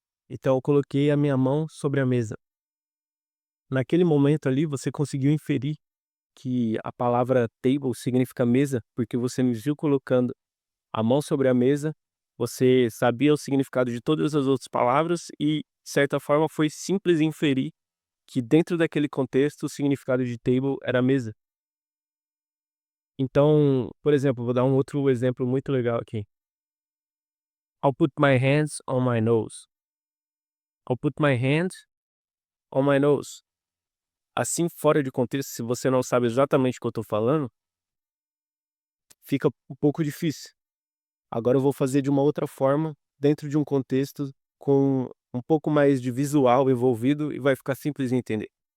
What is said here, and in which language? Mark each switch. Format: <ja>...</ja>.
<pt>Então eu coloquei a minha mão sobre a mesa. Naquele momento ali, você conseguiu inferir que a palavra table significa mesa, porque você me viu colocando a mão sobre a mesa, você sabia o significado de todas as outras palavras e, de certa forma, foi simples inferir que dentro daquele contexto o significado de table era mesa. Então, por exemplo, vou dar um outro exemplo muito legal aqui.</pt> <en>I'll put my hands on my nose. I'll put my hands on my nose.</en> <pt>Assim, fora de contexto, se você não sabe exatamente o que eu estou falando, fica um pouco difícil. Agora eu vou fazer de uma outra forma, dentro de um contexto com um pouco mais de visual envolvido e vai ficar simples de entender.</pt>